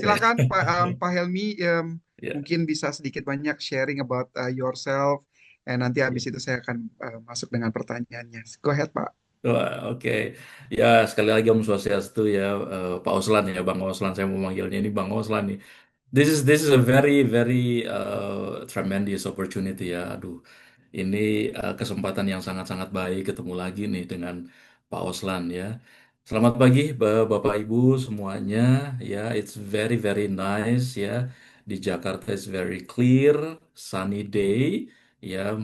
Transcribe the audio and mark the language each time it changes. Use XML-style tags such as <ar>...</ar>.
<id>silakan Pak Helmi, Ya, mungkin bisa sedikit banyak sharing</id> <en>about yourself.</en> <id>Dan nanti ya. habis itu saya akan masuk dengan pertanyaannya.</id> <en>Go ahead Pak.</en> <id>Wah, oke. Ya, sekali lagi Om Swastiastu ya, Pak Oslan ya, Bang Oslan. Saya mau manggilnya ini Bang Oslan nih.</id> <en>This is a very very tremendous opportunity ya.</en> <id>Aduh, ini kesempatan yang sangat-sangat baik ketemu lagi nih dengan Pak Oslan ya. Selamat pagi Bapak Ibu semuanya ya.</id> <en>It's very very nice ya. Di Jakarta is very clear, sunny day ya.</en>